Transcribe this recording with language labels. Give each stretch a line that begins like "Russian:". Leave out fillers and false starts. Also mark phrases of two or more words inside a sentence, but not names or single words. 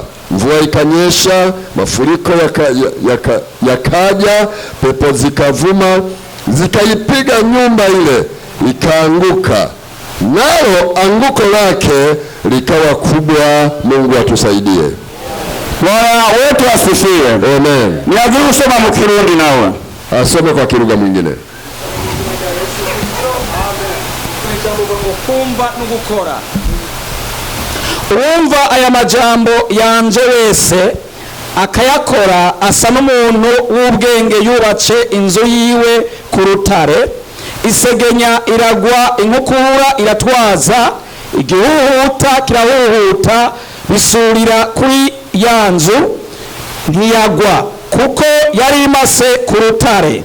Swahili: Mvua ikanyesha, mafuriko yakaja, pepo zikavuma, zikaipiga nyumba ile ikaanguka, nalo anguko lake likawa kubwa. Mungu atusaidie. Bwana wetu asifiwe. Amen. Ni azuri kusoma mu Kirundi nawe. Asome kwa kilugha mwingine.
Rundi: Kumva no gukora. Uwumva aya majambo yanje wese akayakora asa n'umuntu w'ubwenge yubatse inzu yiwe ku rutare, isegenya iragwa, inkukura iratwaza, igihuhuta kirahuhuta, bisurira kuri ya nzu ntiyagwa, kuko yari imase ku rutare.